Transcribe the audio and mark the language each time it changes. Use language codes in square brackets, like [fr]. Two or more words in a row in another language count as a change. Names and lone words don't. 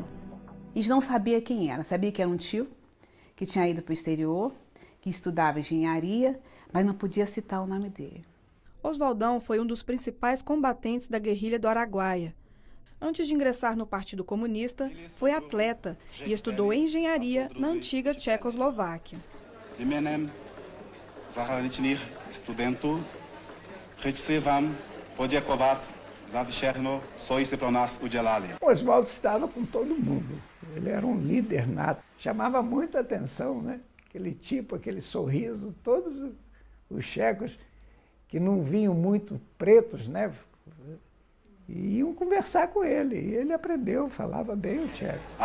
[pt] Eles não sabiam quem era. Sabia que era um tio, que tinha ido para o exterior, que estudava engenharia, mas não podia citar o nome dele. Oswaldão foi um dos principais combatentes da guerrilha do Araguaia. Antes de ingressar no Partido Comunista, foi atleta e estudou engenharia na antiga Tchecoslováquia. [cs] Jménem zahraničních studentů chci vám poděkovat za všechno, co jste pro nás udělali. [pt] Oswaldo estava com todo mundo. Ele era um líder nato. Chamava muita atenção, né? Aquele tipo, aquele sorriso, todos os checos que não vinham muito pretos, né? E iam conversar com ele. E ele aprendeu, falava bem o tcheco.